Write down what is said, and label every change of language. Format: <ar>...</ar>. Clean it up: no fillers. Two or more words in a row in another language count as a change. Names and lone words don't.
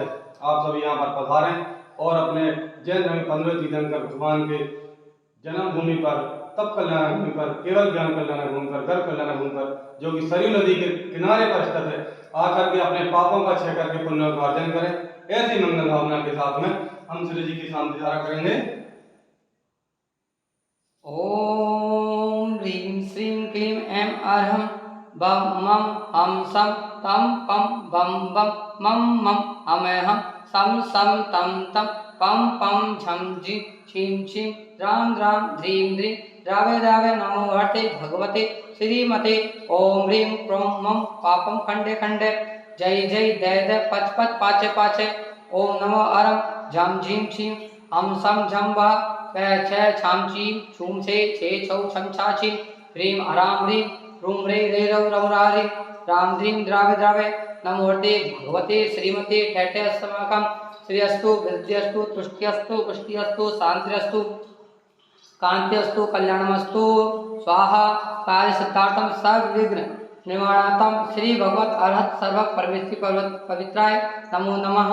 <hi>आप सभी यहाँ पर पधारें और अपने जैन धर्म 15 तीर्थंकर भगवान के जन्मभूमि पर, तप कल्याण भूमि पर, केवल ज्ञान कल्याण भूमि पर, गर्भ कल्याण भूमि पर, जो कि सरयू नदी के किनारे पर स्थित है, आकर के अपने पापों का क्षय करके पुण्य का अर्जन करें। ऐसी मंगल भावना के साथ में हम श्री जी की शांति धारा करेंगे।</hi> <sa>ओम ह्रीं श्रीं क्लीं ऐं अर्हं बम मम हम सम तम पम बम बम मम मम हम सम सम तम तम पम पम झम झी छीं छीं राम राम ह्रीं ह्रीं रावे रावे नमो हरते भगवते श्रीमते ओम ह्रीं क्रों मम पापम खंडे खंडे जय जय दय दय पच पच पाचे पाचे ओम नमो अरम झम झीं छीं हम सम झम वा छ छाम ची छूम से छे छौ छम छा छी ह्रीं अराम ह्रीं रूम रे रे रौ रौ रे राम ह्रीं द्रावे द्रावे नमोर्ते भगवते श्रीमते ठेठे अस्माकं श्री अस्तु वृद्धिस्तु तुष्टिस्तु पुष्टिस्तु शांतिस्तु कांतिस्तु कल्याणमस्तु स्वाहा। कार्य सिद्धार्थम सर्वविघ्न निवारणार्थम श्री भगवत अर्हत सर्व परमेश्वरी पवित्राय नमो नमः।</sa>